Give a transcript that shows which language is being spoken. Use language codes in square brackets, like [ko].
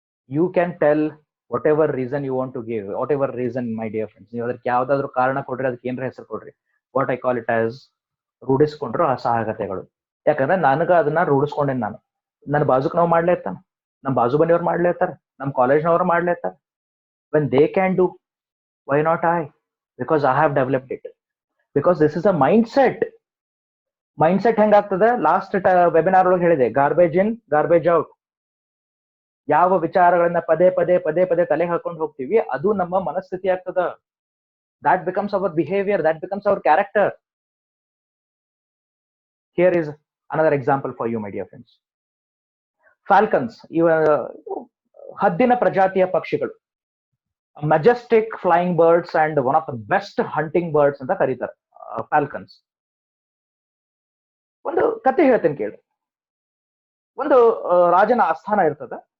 [en] You can tell whatever reason you want to give, whatever reason my dear friends. [kn] ನೀವು ಅದಕ್ಕೆ ಯಾವ್ದಾದ್ರು ಕಾರಣ ಕೊಡ್ರಿ, ಅದಕ್ಕೆ ಏನ್ರ ಹೆಸರು ಕೊಡ್ರಿ. [en] what I call it as [kn] ರೂಢಿಸ್ಕೊಂಡ್ರು ಅಸಹಾಯಕತೆಗಳು. ಯಾಕಂದ್ರೆ ನನಗ ಅದನ್ನ ರೂಢಿಸ್ಕೊಂಡೇನಿ ನಾನು. ನನ್ನ ಬಾಜುಕ್ ನಾವು ಮಾಡ್ಲೇ ಇರ್ತಾನ, ನಮ್ ಬಾಜು ಮನೆಯವ್ರು ಮಾಡ್ಲೇ ಇರ್ತಾರ, ನಮ್ ಕಾಲೇಜ್ನವ್ರು ಮಾಡ್ಲೇ ಇರ್ತಾರ. [en] when they can do, why not I? Because I have developed it. Because this is a mindset. [kn] ಹೆಂಗಾಗ್ತದೆ, last webinar ಒಳಗೆ ಹೇಳಿದೆ, [en] Garbage in garbage out. [kn] ಯಾವ ವಿಚಾರಗಳನ್ನ ಪದೇ ಪದೇ ತಲೆ ಹಾಕೊಂಡು ಹೋಗ್ತೀವಿ, ಅದು ನಮ್ಮ ಮನಸ್ಥಿತಿ ಆಗ್ತದ. [en] that becomes our behavior, that becomes our character. Here is another example for you, my dear friends. Falcons, [kn] ಇವ ಹದ್ದಿನ ಪ್ರಜಾತಿಯ ಪಕ್ಷಿಗಳು, [en] majestic flying birds and one of the best hunting birds [kn] ಅಂತ ಕರೀತಾರೆ [en] Falcons. [kn] ಒಂದು ಕತೆ ಹೇಳ್ತೇನೆ ಕೇಳಿ. ಒಂದು ರಾಜನ ಆಸ್ಥಾನ ಇರ್ತದ.